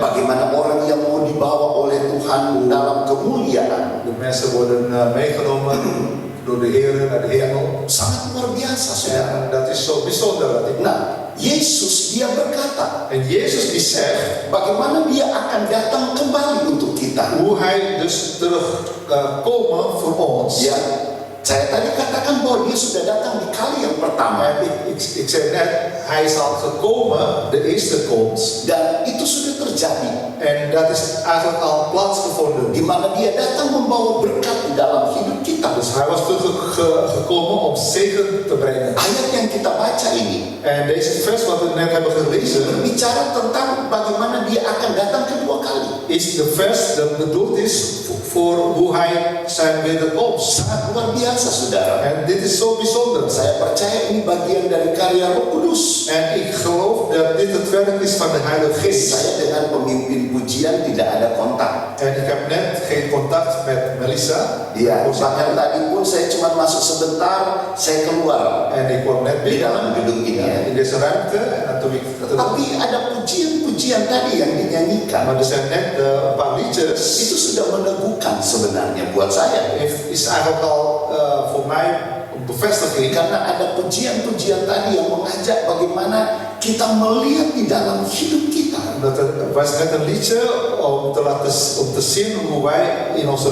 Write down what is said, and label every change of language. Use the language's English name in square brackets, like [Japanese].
[Indonesian] bagaimana orang yang mau dibawa oleh Tuhan dalam kemuliaan. [Dutch] De mensen worden meegenomen door de Heer naar de hemel. [Indonesian] Sangat luar biasa, saudara. [Dutch] En dat is zo bijzonder. [Indonesian] Nah, Yesus dia berkata, [Dutch] En Jezus die zegt [Indonesian] bagaimana dia akan datang kembali untuk kita. [Dutch] hoe hij dus terugkomen voor ons. [Indonesian] Ya, saya tadi katakan bahwa dia sudah datang di kali yang pertama, [Dutch] En ik zei net, hij is al gekomen, de eerste komst. [Indonesian] dan itu sudah terjadi, [Dutch] En dat is eigenlijk al plaatsgevonden. [Indonesian] di mana dia datang membawa berkat di dalam hidup kita. [Dutch] Dus hij was teruggekomen om zegen te brengen. [Indonesian] Ayat yang kita baca ini [Dutch] En deze vers wat we net hebben gelezen, [Indonesian] berbicara tentang bagaimana dia akan datang kedua kali. [Dutch] is de vers dat bedoeld is voor hoe hij zijn wederkomst. [Indonesian] Sangat luar biasa, saudara. [Dutch] En dit is zo bijzonder. [Indonesian] Saya percaya ini bagian dari karya Roh Kudus. [Dutch] En ik geloof dat dit het werk is van de Heilige Geest. [Indonesian] Saya dengan pemimpin pujian tidak ada kontak. [Dutch] En ik heb net geen contact met Melissa. [Indonesian] Ya, bahkan tadi pun saya cuma masuk sebentar, saya keluar [Dutch] En ik kwam net [Indonesian] di [Dutch] binnen [Indonesian] dalam gedung ini. [Dutch] in deze ruimte. En toen ik, [Indonesian] Tapi ada pujian-pujian tadi yang dinyanyikan. [Dutch] maar er zijn net een paar liedjes. [Indonesian] Itu sudah meneguhkan sebenarnya buat saya. [Dutch] Is eigenlijk al voor mij een bevestiging. [Indonesian] Karena ada pujian-pujian tadi yang mengajak bagaimana kita melihat di dalam hidup kita. [Dutch] Dat was net een liedje om te zien hoe wij in onze